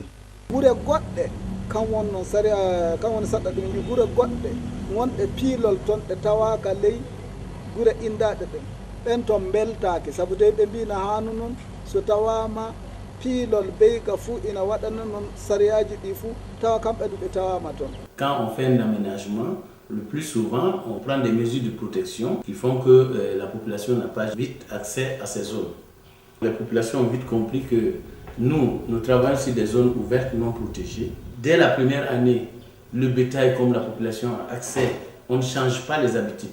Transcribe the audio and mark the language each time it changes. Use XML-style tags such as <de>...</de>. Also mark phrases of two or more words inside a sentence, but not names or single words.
<ff>gure goɗɗe kan wonno sari kan woni saɗɗa ɗum wi gure goɗɗe wonɗe piilol toon ɗe tawaka ley gure indaɗe ɗen ɓen toon beltake saabu de ɓe mbina hanu noon so tawama piilol beyga fuu ina waɗana noon sariyaji ɗi fuu tawa kamɓe ɗu ɓe tawama toon.</ff> <fr>Quand on fait un aménagement, le plus souvent, on prend des mesures de protection qui font que la population n'a pas vite accès à ces zones. Les populations ont vite compris que nous travaillons sur des zones ouvertes non protégées. Dès la première année, le bétail comme la population a accès, on ne change pas les habitudes.</fr>